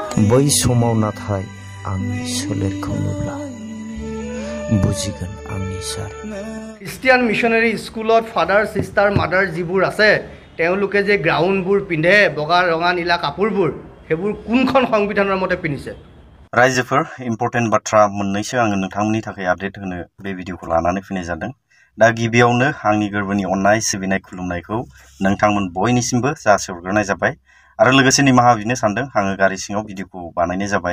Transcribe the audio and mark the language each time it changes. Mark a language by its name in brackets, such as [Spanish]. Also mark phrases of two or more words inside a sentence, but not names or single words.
[Bodo] बै समाव नाथाय आंनि सोलेरखौ नुब्ला बुजिगोन आंनि जारिमिन। [Assamese] ख्ৰীষ্টিয়ান মিছনেৰী স্কুলত [English] father sister mother [Assamese] যিবোৰ আছে তেওঁলোকে যে গ্ৰাউণ্ডবোৰ পিন্ধে বগা ৰঙা নীলা কাপোৰবোৰ সেইবোৰ কোনখন সংবিধানৰ মতে পিন্ধিছে? [Bodo] रायजोफोर इम्पर्टेन्ट बाथ्रा मोननैसो आङो नोंथांमोननि थाखाय आपडेट होनो बे भिडिअखौ लानानै फैनाय जादों। दा गिबियावनो आंनि गोरबोनि अननाय सिबिनाय खुलुमनायखौ नोंथांमोन बयनिसिमबो जासिहरग्रोनाय जाबाय आरो लोगोसे निमाहा बिनो सानदों आङो गारि सिङाव भिडिअखौ बानायनाय जाबाय।